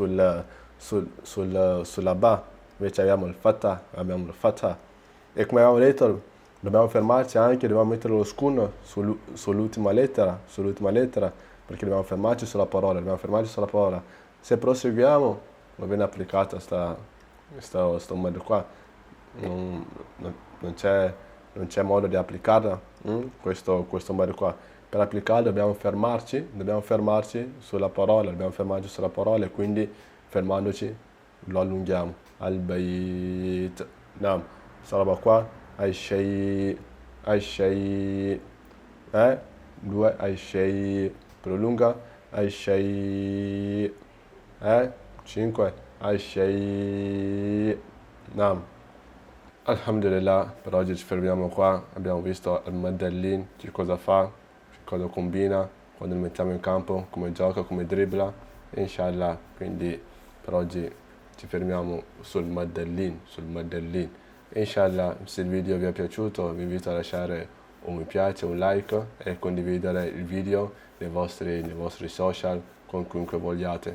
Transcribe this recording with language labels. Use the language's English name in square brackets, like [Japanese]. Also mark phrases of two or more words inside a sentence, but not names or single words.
[Italian] sulla ba, invece abbiamo il fatha, e come abbiamo detto dobbiamo fermarci anche, dobbiamo mettere lo skun sull'ultima lettera, perché dobbiamo fermarci sulla parola, se proseguiamo non viene applicata sto modo qua, non c'è modo di applicarla, questo modo qua. Per applicarlo dobbiamo fermarci sulla parola, e quindi fermandoci lo allunghiamo. [Arabic] البيت. نعم. [Italian] Questa roba qua. [Arabic] Ai-shay. 2. Ai-shay. Prolunga. Ai-shay. 5. الشيء. نعم. Alhamdulillah, [Italian] per oggi ci fermiamo qua. Abbiamo visto il Madellin, che cosa fa, che cosa combina, quando lo mettiamo in campo, come gioca, come dribbla. Inshallah, quindi per oggi ci fermiamo sul Madellin. Inshallah, se il video vi è piaciuto, vi invito a lasciare un mi piace, un like e condividere il video nei vostri social con chiunque vogliate.